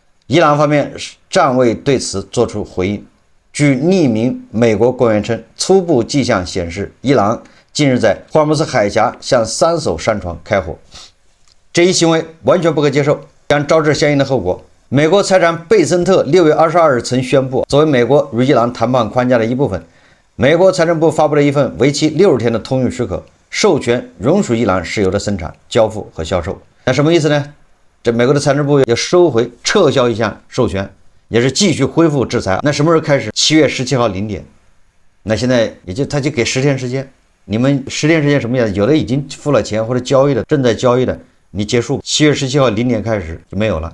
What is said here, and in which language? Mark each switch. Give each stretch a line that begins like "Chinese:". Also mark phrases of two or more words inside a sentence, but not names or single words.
Chinese: 伊朗方面暫未對此作出回應。據匿名美國官員稱，初步跡象顯示，伊朗近日在霍爾木茲海峽向3艘舢船開火，這一行為完全不可接受，將招致相應的後果。美國財長貝森特6月22日曾宣布，作為美國與伊朗談判框架的一部分，美國財政部發布了一份為期60天的通用許可，授權容許伊朗石油的生產、交付和銷售。那什麼意思呢？這美國的財政部要收回、撤銷一項授權，也是繼續恢復制裁。那什麼時候開始？7月17號0點。那現在他就給10天時間。你們10天时间什麼意思？有的已經付了錢或者交易的，正在交易的，你結束7月17號0點開始就沒有了。